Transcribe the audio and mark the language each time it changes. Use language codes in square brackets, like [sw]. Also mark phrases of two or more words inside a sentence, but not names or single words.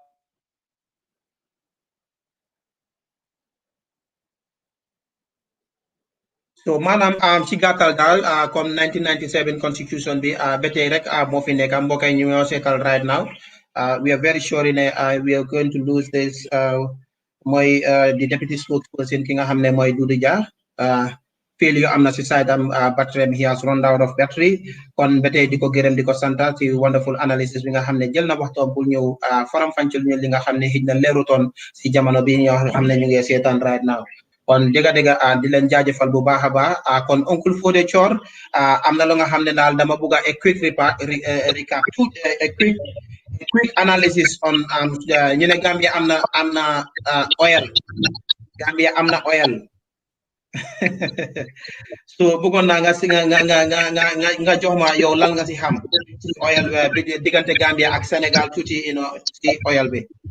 [wo] so maanaam ci gàttal daal comme 1997 constitution bi ba tey rek moo fi nekk mbokk yi ñu ñoo seetal [en] right now we are very sure [wo] ne [en] we are going to lose this [wo] mooy [en] the deputy spokesperson [wo] ki nga xam ne mooy Dodou Dia failure am na si side am battery [en] he has run out of battery [wo] kon ba tey di ko gërëm di ko santa ci [en] wonderful analysis [wo] bi nga xam ne jël na waxtoom pour ñëw faram fàcceel ñu li nga xam ne xëj na leerutoon si jamono bi ñoo xam ne ñu ngi seetaan [en] right now [wo] kon dëgg-dëgg di leen jaajëfal bu baax a baax kon oncle Foday Chorr am na lu nga xam ne daal dama bëgg a [en] quick recap a quick analysis on [wo] ñu ne Gambia am na oil Gambia am na oil so bëggoon naa nga jox ma yow lan nga si xam ci oil bi diggante Gambia ak Sénégal tuuti ci oil bi